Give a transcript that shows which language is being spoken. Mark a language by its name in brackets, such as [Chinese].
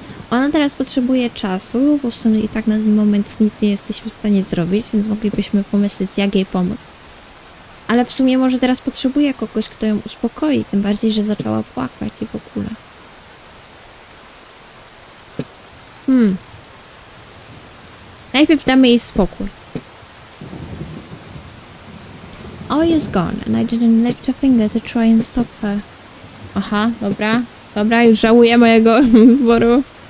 [Polish] Ona teraz potrzebuje czasu, bo w sumie i tak na ten moment nic nie jesteśmy w stanie zrobić, więc moglibyśmy pomyśleć, jak jej pomóc. Ale w sumie może teraz potrzebuje kogoś, kto ją uspokoi, tym bardziej, że zaczęła płakać i w ogóle. Najpierw damy jej spokój. [English] Aoi is gone and I didn't lift a finger to try and stop her. [Polish] Aha, dobra, już żałuję mojego wyboru.